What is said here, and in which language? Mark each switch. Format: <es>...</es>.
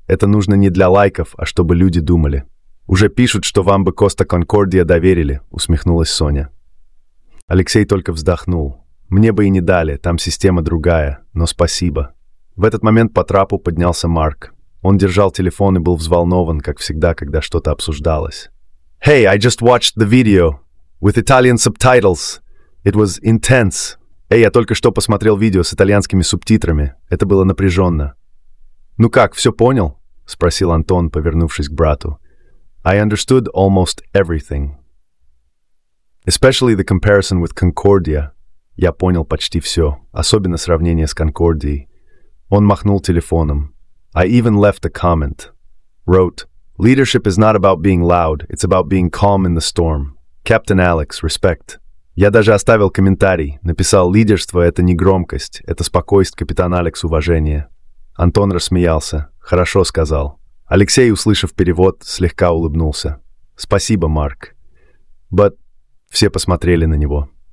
<ru>Это нужно не для лайков, а чтобы люди думали». «Уже пишут, что вам бы Коста Конкордия доверили», — усмехнулась Соня. Алексей только вздохнул. «Мне бы и не дали, там система другая, но спасибо». В этот момент по трапу поднялся Марк. Он держал телефон и был взволнован, как всегда, когда что-то обсуждалось.</ru> <en>«Hey, I just watched the video with Italian subtitles. It was intense.</en> <ru>Эй, я только что посмотрел видео с итальянскими субтитрами. Это было напряженно». «Ну как, все понял?» — спросил Антон, повернувшись к брату.</ru> <en>«I understood almost everything. Especially the comparison with Concordia.</en> <ru>Я понял почти все, особенно сравнение с Конкордией». Он махнул телефоном.</ru> <en>«I even left a comment. Wrote, leadership is not about being loud, it's about being calm in the storm. Captain Alex, respect».</en> <ru>Я даже оставил комментарий, написал: «Лидерство — это не громкость, это спокойствие, капитан Алекс, уважение». Антон рассмеялся. «Хорошо», — сказал. Алексей, услышав перевод, слегка улыбнулся. «Спасибо, Марк».</ru> <en>«But...»</en> <ru>— все посмотрели на него.</ru>